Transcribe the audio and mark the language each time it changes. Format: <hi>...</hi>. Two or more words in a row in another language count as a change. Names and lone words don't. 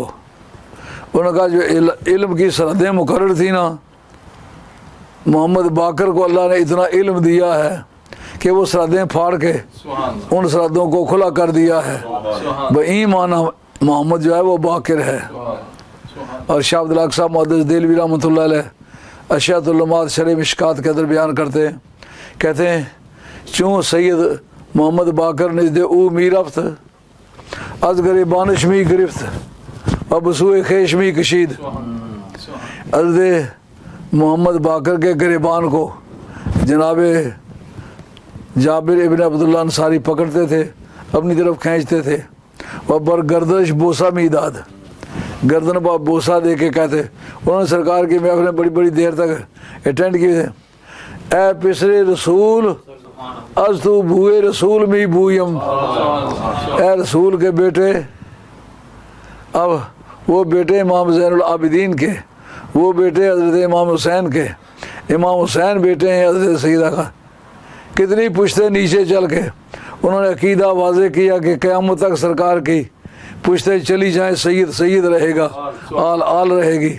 <ur>انہوں نے کہا جو علم کی سرحدیں مقرر تھی نا، محمد باقر کو اللہ نے اتنا علم دیا ہے کہ وہ سرحدیں پھاڑ کے ان سرحدوں کو کھلا کر دیا ہے۔ بہی معنی محمد جو ہے وہ باقر ہے۔ اور شاہ عبد الحق صاحب محدث دہلوی رحمۃ اللہ علیہ اشیاۃ العلومات شرح مشکات کے اندر بیان کرتے ہیں، کہتے ہیں</ur> <fa>چون سید محمد باقر نزد او می رفت از گریبانش می گرفت و بسوئے خیش می کشید۔</fa> <ur>حضرت محمد باقر کے گریبان کو جناب جابر ابن عبداللہ انصاری پکڑتے تھے، اپنی طرف کھینچتے تھے، اور</ur> <fa>برگردش بوسہ می داد،</fa> <ur>گردن پر بوسہ دے کے کہتے۔ انہوں نے سرکار کی محفلیں بڑی بڑی دیر تک اٹینڈ کیے تھے۔</ur> <fa>اے پسرے رسول از تو بوئے رسول می بویم،</fa> <ur>اے رسول کے بیٹے، اب وہ بیٹے امام زین العابدین کے، وہ بیٹے حضرت امام حسین کے، امام حسین بیٹے ہیں حضرت سیدہ کا، کتنی پشتے نیچے چل کے انہوں نے عقیدہ واضح کیا کہ قیامت تک سرکار کی پشتے چلی جائیں، سید سید رہے گا، آل آل رہے گی۔</ur>